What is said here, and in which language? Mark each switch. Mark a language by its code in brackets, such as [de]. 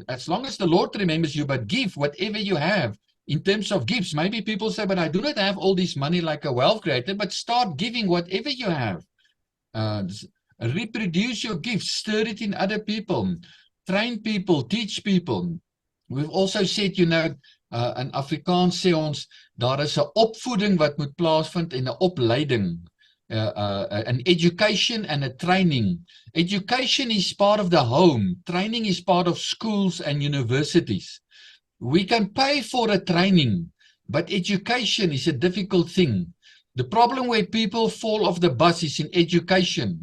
[en] As long as the Lord remembers you, but give whatever you have in terms of gifts. Maybe people say, but I do not have all this money like a wealth creator, but start giving whatever you have. Reproduce your gifts, stir it in other people, train people, teach people. We've also said, [af] in Afrikaans sê ons, daar is 'n opvoeding wat moet plaasvind en 'n opleiding. [en] An education and a training. Education is part of the home. Training is part of schools and universities. We can pay for a training, but education is a difficult thing. The problem where people fall off the bus is in education.